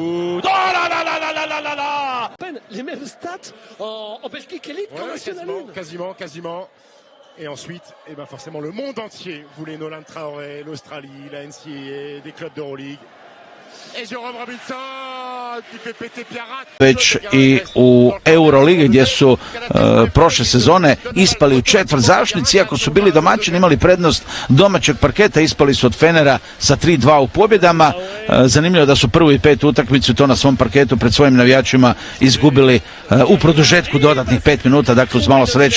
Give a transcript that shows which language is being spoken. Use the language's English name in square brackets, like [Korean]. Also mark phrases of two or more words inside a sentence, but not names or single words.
[French] Oh là là là là là là là là. Les mêmes stats en Belgique élite qu'en National 1. Quasiment. Et ensuite, forcément, le monde entier voulait Nolan Traoré, l'Australie, la NCAA, des clubs d'Euroleague. Et Jérôme Robinson qui fait péter Piarat. [Croatian] Već i u Euroligi gdje su prošle sezone ispali u četvrtzavršnici, iako su bili domaćini, imali prednost domaćeg parketa, ispali su od Fenera sa 3-2 u pobjedama. Zanimljivo da su prvu i petu utakmicu to na svom parketu pred svojim navijačima izgubili u produžetku dodatnih 5 minuta, dakle uz malo sreće.